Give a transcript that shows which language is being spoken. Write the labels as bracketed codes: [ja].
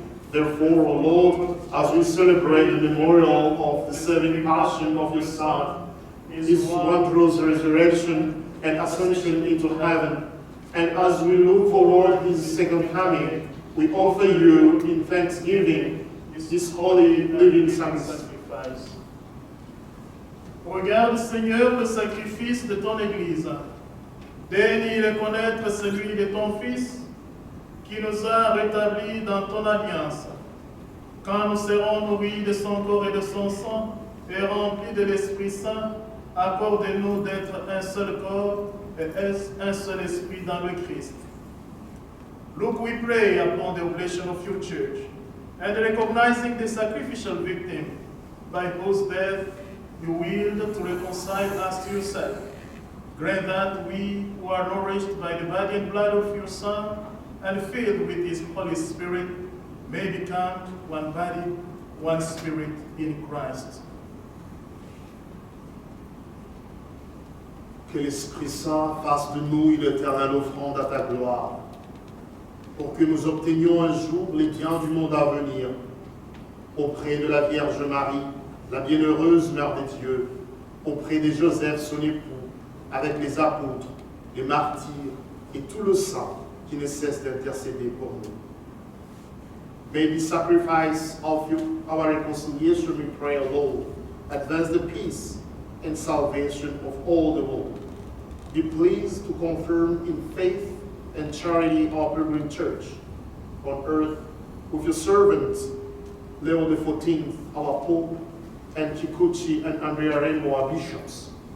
[en] Therefore, O Lord, as we celebrate the memorial of the saving passion of your Son, his wondrous resurrection and ascension into heaven, and as we look forward his second coming, we offer you in thanksgiving this holy living sacrifice. [fr] Regarde, Seigneur, le sacrifice de ton Église. Daignes le connaître celui de ton Fils, qui nous a rétablis dans ton alliance. Quand nous serons nourris de son corps et de son sang, et remplis de l'Esprit Saint, accorde-nous d'être un seul corps et un seul esprit dans le Christ. [en] Look, we pray upon the oblation of your church, and recognizing the sacrificial victim by whose death you willed to reconcile us to yourself. Grant that we who are nourished by the body and blood of your Son and filled with his Holy Spirit may become one body, one spirit in Christ. [fr] Que l'Esprit Saint fasse de nous une éternelle offrande à ta gloire, pour que nous obtenions un jour les biens du monde à venir, auprès de la Vierge Marie, la bienheureuse Mère de Dieu, auprès de Joseph, son époux, avec les apôtres, les martyrs et tout le saint qui ne cesse d'intercéder pour nous. [en] May the sacrifice of our reconciliation, we pray, O Lord, advance the peace and salvation of all the world. Be pleased to confirm in faith and charity our pilgrim church on earth with your servants, Leo XIV, our Pope, and Kikuchi and Andrea Remo, our bishops.